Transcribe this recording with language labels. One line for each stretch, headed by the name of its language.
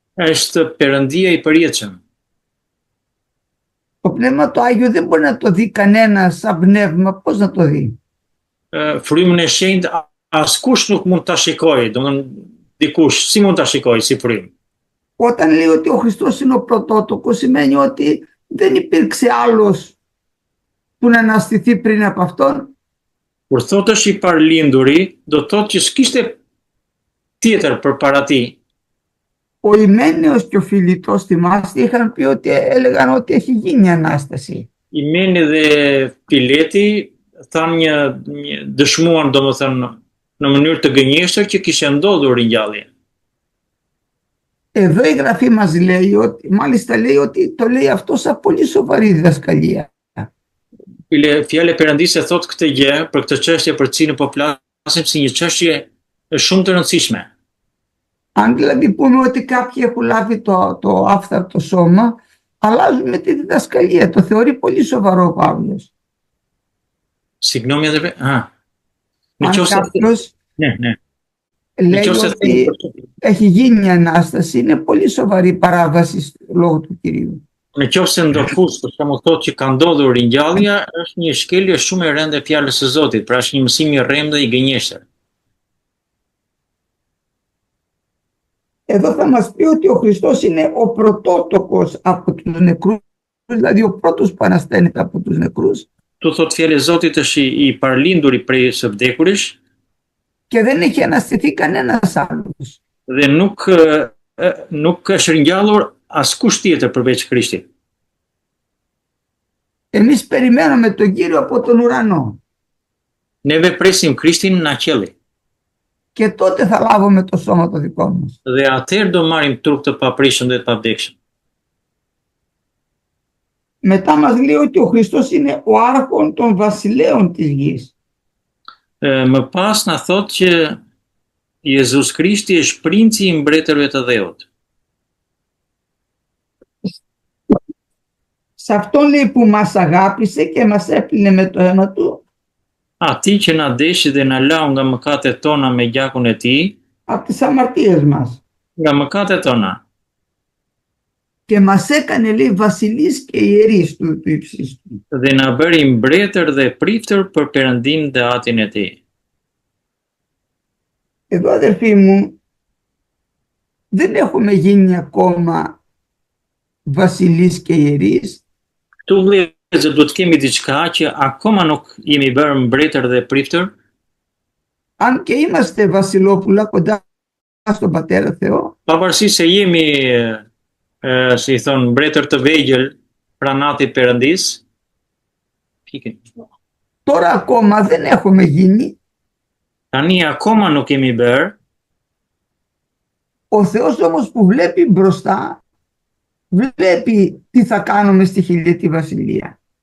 Albanian: është Perëndia i përjetshëm.
Greek: Το Πνεύμα το Άγιο δεν μπορεί να το δει κανένας σαν πνεύμα. Πώς να το δει?
Albanian: Frymën e shenjtë askush nuk mund ta shikojë, domethënë dikush si mund ta shikojë si frymë.
Greek: Όταν λέει ότι ο Χριστός είναι ο πρωτότοκος, σημαίνει ότι δεν υπήρξε άλλος που να αναστηθεί πριν από αυτόν.
Albanian: Kur thotë është i parlinduri, do të thotë që s'kishte tjetër përpara tij.
Greek: Ο Ιμένεος και ο Φιλιτός, θυμάστε, είχαν πει ότι έλεγαν ότι έχει γίνει Ανάσταση.
Albanian: Imeni dhe Pileti thanë një dëshmuan domethënë në mënyrë të gënjeshtër që kishte ndodhur ringjallje.
Greek: Εδώ η Γραφή μας λέει ότι, μάλιστα λέει ότι το λέει αυτό σαν πολύ σοβαρή διδασκαλία.
Albanian: Fjala e Perëndisë thotë këtë gjë për këtë çështje për cilën po flasim si një çështje shumë të rëndësishme.
Greek: Αν δηλαδή πούμε ότι κάποιοι έχουν λάβει το άφθαρτο σώμα, αλλάζουμε τη διδασκαλία. Το θεωρεί πολύ σοβαρό ο Παύλος. Συγγνώμη αδερφέ. Αν κάποιος λέει ότι έχει γίνει Ανάσταση, είναι πολύ σοβαρή παράβαση στο λόγο του Κυρίου.
Albanian: Nëse ndokush për shembull thotë që ka ndodhur ringjallja, është një shkelje shumë e rëndë e fjalës së Zotit, pra është një mësim i rrëmë dhe i gënjeshtër.
Greek: Εδώ θα μας πει ότι ο Χριστός είναι ο πρωτότοκος από τους νεκρούς, δηλαδή ο πρώτος που ανασταίνεται από τους νεκρούς.
Albanian: Tu thot fjala e Zotit është i parlinduri prej së vdekurish
Greek: και δεν έχει αναστηθεί κανένας άλλος.
Albanian: Dhe nuk është ringjallur askush tjetër përveç Krishtit.
Greek: Εμείς περιμένουμε τον Κύριο από τον ουρανό.
Albanian: Neve presim Krishtin nga qielli.
Greek: Και τότε θα λάβουμε το σώμα το δικό μας.
Albanian: Dhe atëherë do marrim trup të paprishëm dhe të pavdekshëm.
Greek: Μετά μας λέει ότι ο Χριστός είναι ο άρχον των βασιλέων της γης.
Albanian: Më pas na thot që Jezus Krishti është princi i mbretërve të dheut.
Greek: Σε αυτόν λέει που μας αγάπησε και μας έπλυνε με το αίμα του.
Albanian: Ati që na deshi dhe na lau nga mëkatet tona me gjakun e tij,
Greek: από τις αμαρτίες μας.
Albanian: nga mëkatet tona.
Greek: Και μας έκανε λέει βασιλείς και ιερείς του ύψιστου.
Albanian: Dhe na bëri mbretër dhe priftër për Perëndinë dhe Atin e tij.
Greek: Εδώ αδερφοί μου, δεν έχουμε γίνει ακόμα βασιλείς και ιερείς,
Albanian: Këtu vëllezër duhet kemi diçka që akoma nuk jemi bërë mbretër dhe priftër,
Greek: αν και είμαστε βασιλόπουλα κοντά στον Πατέρα Θεό,
Albanian: pavarësisht se jemi si i thon mbretër të vegjël pranatit Perëndis.
Greek: τώρα ακόμα δεν έχουμε γίνει.
Albanian: Tani akoma nuk kemi bërë,
Greek: Ο Θεός όμως που βλέπει μπροστά, βλέπει τι θα κάνουμε στη χιλιετή βασιλεία.